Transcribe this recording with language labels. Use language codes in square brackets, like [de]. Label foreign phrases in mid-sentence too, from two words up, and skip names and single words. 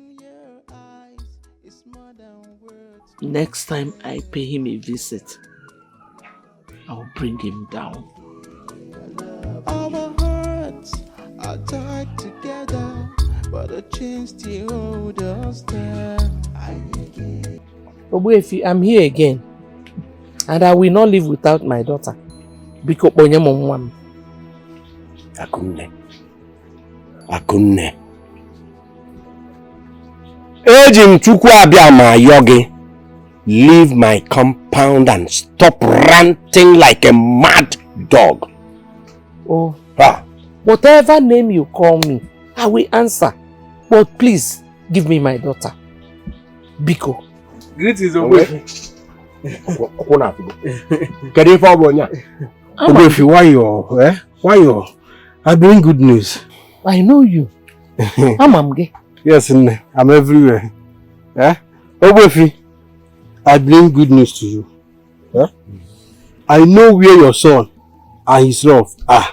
[en] Next time I pay him a visit, I'll bring him down. Our hearts are tied together, but the chains still hold us down. Ogbuefi, I'm here again, and I will not live without my daughter. [ig] Biko ponye mo nwa. Akunne. Ejim chukwu abia ma yogi. [en] Leave my compound and stop ranting like a mad dog. Oh, whatever name you call me, I will answer. But please, give me my daughter. [ig] Biko. [en] Greetings, Ogbuefi. Ogbuefi, why you? I bring good news. I know you. Amamge. Yes, I'm everywhere. Ogbuefi, I bring good news to you. I know where your son and his love are.